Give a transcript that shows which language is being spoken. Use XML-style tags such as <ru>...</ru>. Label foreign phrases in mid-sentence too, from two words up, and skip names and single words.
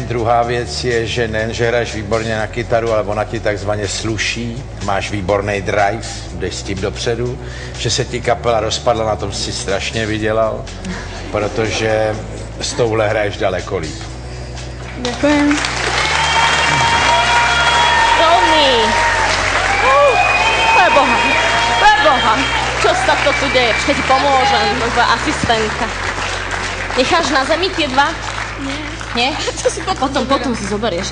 <cs>Druhá věc je, že nejen, že hraješ výborně na kytaru, ale ona ti takzvaně sluší. Máš výborný drive, jdeš s tím dopředu. Že se ti kapela rozpadla, na tom si strašně vydělal, protože s touhle hraješ daleko líp.</cs> <sk>Ďakujem. Romy! Preboha, čo sa to tu deje? Počkaj, ti pomôžem, asistentka. Necháš na zemi tie dva? Nie. Nie? Potom si zoberieš.</sk>